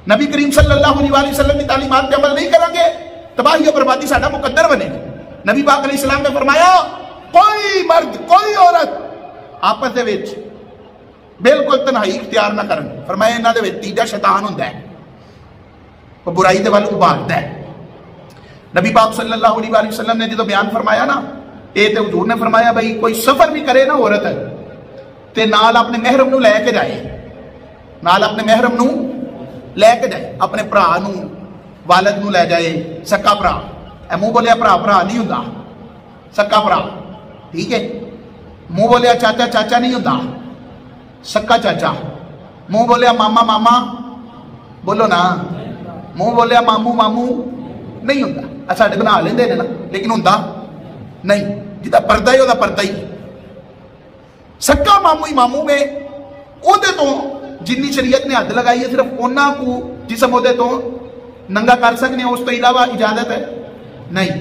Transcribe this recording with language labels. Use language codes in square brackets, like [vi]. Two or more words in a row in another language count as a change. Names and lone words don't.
[ur] نبی کریم صلی اللہ علیہ وسلم کی تعلیمات پہ عمل نہیں کریں گے [pa] تباہی و بربادی ساڈا مقدر بنے گا. نبی پاک علیہ السلام نے فرمایا کوئی مرد کوئی عورت آپس دے وچ بالکل تنہائی اختیار نہ کرن. فرمایا انہاں دے وچ تیجا شیطان ہوندا ہے, وہ برائی دے ول ابھاردا ہے. نبی پاک صلی اللہ علیہ وسلم نے جدو بیان فرمایا نا, یہ تو حضور نے فرمایا بھائی کوئی سفر بھی کرے نا عورت تے نال اپنے محرم نو لے کے جائے, نال اپنے محرم نو لے کے جائے, اپنے بھرا نو والد نو لے جائے, سکا بھرا, اے منہ بولیا بھرا بھرا نہیں ہوندا, سکا بھرا, ٹھیک ہے, منہ بولیا چاچا چاچا نہیں ہوندا, سکا چاچا, منہ بولیا ماما ماما, بولو نا, منہ بولیا مامو مامو نہیں ہوندا. ساڈے بنا لیندے نے نا لیکن ہوندا نہیں, جدا پردہ ہی وہ پردہ ہی. سکا مامو ہی مامو میں وہ تو جنی شریعت نے حد لگائی ہے صرف انہاں کو جسم وہ تو ننگا کر سکنے, اس تو علاوہ اجازت ہے نہیں.